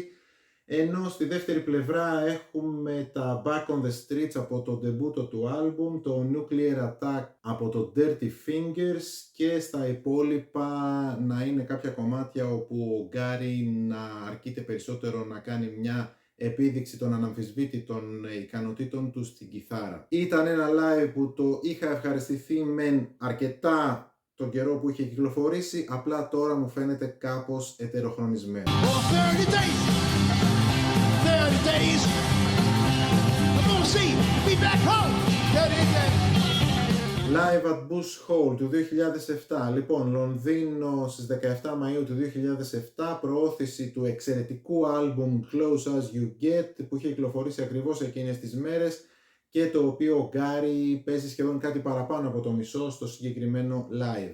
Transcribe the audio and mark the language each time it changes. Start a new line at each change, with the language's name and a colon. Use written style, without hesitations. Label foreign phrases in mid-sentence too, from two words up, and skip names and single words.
Greek: Ενώ στη δεύτερη πλευρά έχουμε τα Back on the Streets από το ντεμπούτο του άλμπουμ, το Nuclear Attack από το Dirty Fingers και στα υπόλοιπα να είναι κάποια κομμάτια όπου ο Γκάρι να αρκείται περισσότερο να κάνει μια επίδειξη των αναμφισβήτητων ικανοτήτων του στην κιθάρα. Ήταν ένα live που το είχα ευχαριστηθεί μεν αρκετά τον καιρό που είχε κυκλοφορήσει, απλά τώρα μου φαίνεται κάπως ετεροχρονισμένο.
English: 30 days. I'm gonna see me back home.
Greek: Live at Bush Hall του 2007. Λοιπόν, Λονδίνο στις 17 Μαΐου του 2007, προώθηση του εξαιρετικού άλμπουμ Close As You Get που είχε κυκλοφορήσει ακριβώς εκείνες τις μέρες και το οποίο ο Γκάρι παίζει σχεδόν κάτι παραπάνω από το μισό στο συγκεκριμένο live.